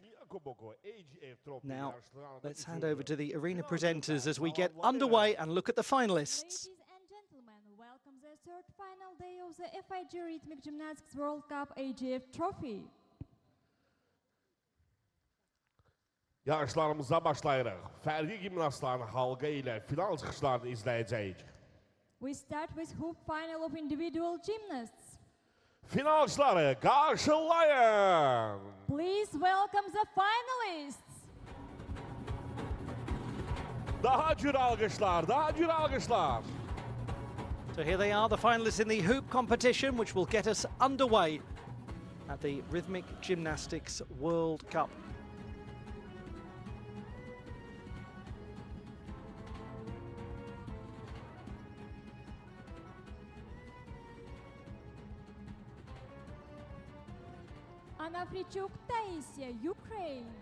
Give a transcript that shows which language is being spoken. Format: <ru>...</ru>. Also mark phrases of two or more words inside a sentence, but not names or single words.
<en>Now let's hand over to the arena presenters as we get underway and look at the finalists. Ladies and gentlemen, welcome the 3rd final day of the FIG Rhythmic Gymnastics World Cup AGF Trophy.</en> <az>Yarışlarımıza başlayırıq. Fərqli gimnastların halqa ilə final çıxışlarını izləyəcəyik.</az> <en>We start with hoop final of individual gymnasts.</en> <az>Finalçıları qarşılayın.</az> <en>Please welcome the finalists.</en> <az>Daha gür alqışlar, daha gür alqışlar.</az> <en>So here they are, the finalists in the hoop competition, which will get us underway at the Rhythmic Gymnastics World Cup. Onofriichuk, Taisiia, Ukraine.</en>